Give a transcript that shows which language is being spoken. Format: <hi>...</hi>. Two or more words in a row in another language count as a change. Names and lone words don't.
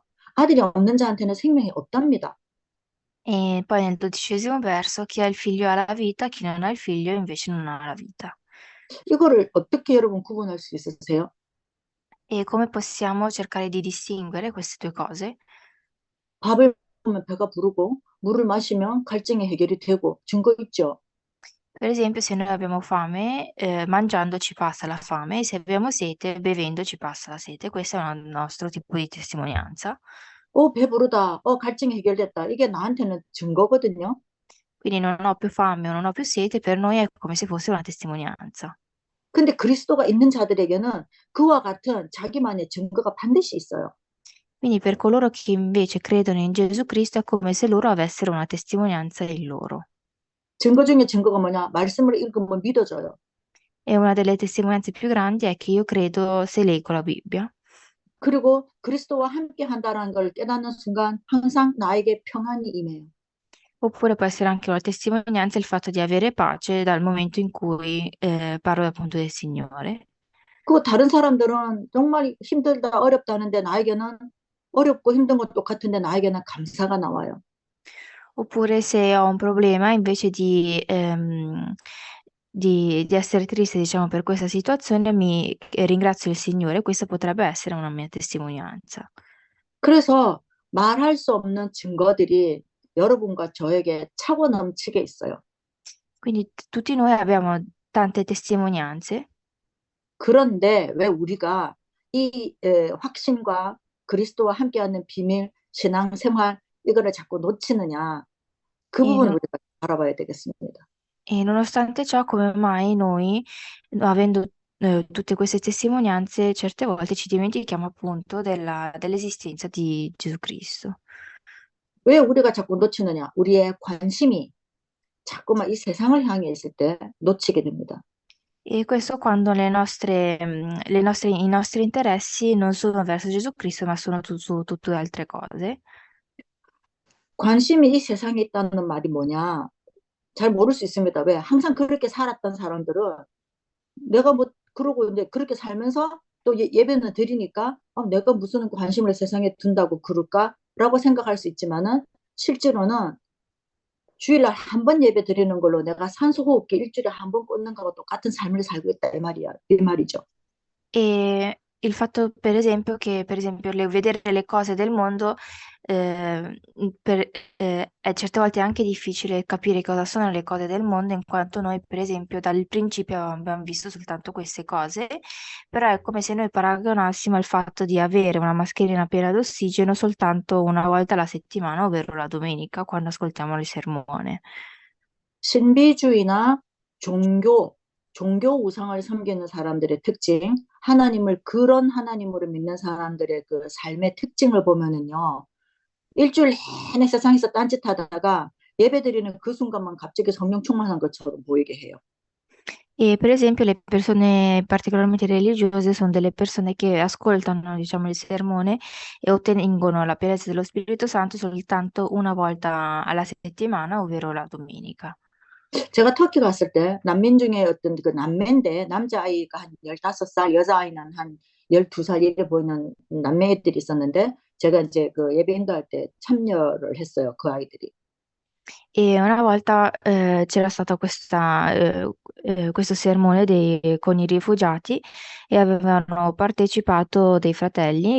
<ko>아들이 없는 자한테는 생명이 없답니다.</ko> <it>E poi nel 12° verso, chi ha il figlio ha la vita, chi non ha il figlio invece non ha la vita.</it> <ko>이거를 어떻게 여러분 구분할 수 있으세요?</ko> <it>E come possiamo cercare di distinguere queste due cose?</it> <ko>밥을 먹으면 배가 부르고 물을 마시면 갈증이 해결이 되고 증거 있죠.</ko> <it>Per esempio, se noi abbiamo fame, mangiando ci passa la fame, e se abbiamo sete, bevendo ci passa la sete. Questo è un nostro tipo di testimonianza.</it> <ko>배부르다. 갈증이 해결됐다. 이게 나한테는 증거거든요.</ko> <it>Quindi non ho più fame o non ho più sete, per noi è come se fosse una testimonianza.</it> <ko>근데 그리스도가 있는 자들에게는 그와 같은 자기만의 증거가 반드시 있어요.</ko> <it>Quindi per coloro che invece credono in Gesù Cristo è come se loro avessero una testimonianza in loro.</it> <ko>증거 중에 증거가 뭐냐? 말씀을 읽으면 믿어져요.</ko> <it>E una delle testimonianze più grandi è che io credo se leggo la Bibbia.</it> <ko>그리고 그리스도와 함께 한다는 걸 깨닫는 순간 항상 나에게 평안이 임해요.</ko> <it>Oppure può essere anche una testimonianza il fatto di avere pace dal momento in cui parlo appunto del Signore.</it> <ko>그 da른 사람들은 정말 힘들다, 어렵다 하는데 나에게는 어렵고 힘든 건 똑같은데 나에게는 감사가 나와요.</ko> <it>Oppure se ho un problema, invece di essere triste, diciamo, per questa situazione, ringrazio il Signore. Questa potrebbe essere una mia testimonianza.</it> <ko>그래서 말할 수 없는 증거들이 여러분과 저에게 차고 넘치게 있어요.</ko> <it>Quindi tutti noi abbiamo tante testimonianze.</it> <ko>그런데 왜 우리가 이 확신과 그리스도와 함께하는 비밀, 신앙생활 이거를 자꾸 놓치느냐? 그</ko> <it>E,</it> <ko>부분을</ko> <it>non-</it> <ko>우리가 알아봐야 되겠습니다.</ko> <it>e nonostante ciò, come mai noi, avendo tutte queste testimonianze, certe volte ci dimentichiamo appunto dell'esistenza di Gesù Cristo.</it> <ko>왜 우리가 자꾸 놓치느냐? 우리의 관심이 자꾸만 이 세상을 향해 있을 때 놓치게 됩니다.</ko> <it>E questo quando i nostri interessi non sono verso Gesù Cristo, ma sono su tutte altre cose.</it> <ko>관심이 이 세상에 있다는 말이 뭐냐? 잘 모를 수 있습니다. 왜? 항상 그렇게 살았던 사람들은 내가 뭐 그러고 이제 그렇게 살면서 또 예배는 드리니까 내가 무슨 관심을 세상에 둔다고 그럴까라고 생각할 수 있지만은 실제로는 주일날 한 번 예배 드리는 걸로 내가 산소호흡기 일주일에 한 번 꽂는 거하고 똑같은 삶을 살고 있다 이 말이야 이 말이죠.</ko> <it>E il fatto, per esempio, che per esempio vedere le cose del mondo, è certe volte anche difficile capire cosa sono le cose del mondo, in quanto noi, per esempio, dal principio abbiamo visto soltanto queste cose, però è come se noi paragonassimo al fatto di avere una mascherina piena d'ossigeno soltanto una volta alla settimana, ovvero la domenica, quando ascoltiamo il sermone.</it> <ko>신비주의나 종교 우상을 섬기는 사람들의 특징, 하나님을 그런 하나님으로 믿는 사람들의 그 삶의 특징을 보면은요, 일주일 내내 세상에서 딴짓하다가 예배드리는 그 순간만 갑자기 성령 충만한 것처럼 보이게 해요.</ko> <it>E per esempio le persone particolarmente religiose sono delle persone che ascoltano, diciamo, il sermone e ottengono la pienezza dello Spirito Santo soltanto una volta alla settimana, ovvero la domenica.</it> <ko>제가 터키 갔을 때 난민 중에 어떤 그 남매인데 남자아이가 한 15살, 여자아이는 한 12살 이래 보이는 남매들이 있었는데 제가 이제 그 예배 인도할 때 참여를 했어요. 그 아이들이.</ko> <it>E una volta c'era stato questo sermone con i rifugiati e avevano partecipato dei fratelli.</it>